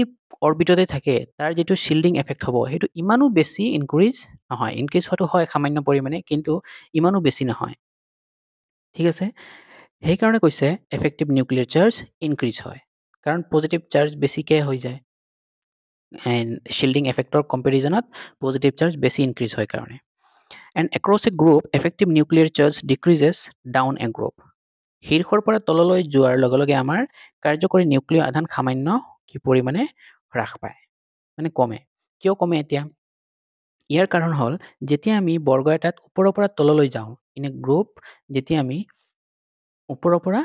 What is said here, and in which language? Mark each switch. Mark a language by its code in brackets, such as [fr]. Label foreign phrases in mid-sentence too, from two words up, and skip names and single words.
[as] অৰবিটতে থাকে তাৰ যেটো [en] shielding effect [as] হ'ব হেতু ইমানো বেছি ইনক্ৰিজ নহয় ইনক্ৰিজ হয়তো হয় সামান্য পৰিমাণে কিন্তু ইমানো বেছি নহয় ঠিক আছে সেই কাৰণে কৈছে [en] effective nuclear charge increase [as] হয় কাৰণ [en] positive charge [as] বেছিকে হৈ যায় [en] and shielding effector comparison positive [as] charge বেছি increase হয় কাৰণে [en] and across a group effective nuclear charge decreases down a group [as] শীৰ্ষৰ পৰা তললৈ যোৱাৰ লগে লগে আমাৰ কাৰ্যকৰী নিউক্লিয়াৰ আধান সামান্য কি পৰিমাণে হ্ৰাস পায় মানে কমে কিয় কমে এতিয়া ইয়াৰ কাৰণ হল যেতিয়া আমি বৰ্গ এটাত ওপৰৰ পৰা তললৈ যাওঁ [en] in a group [as] যেতিয়া আমি ওপৰৰ পৰা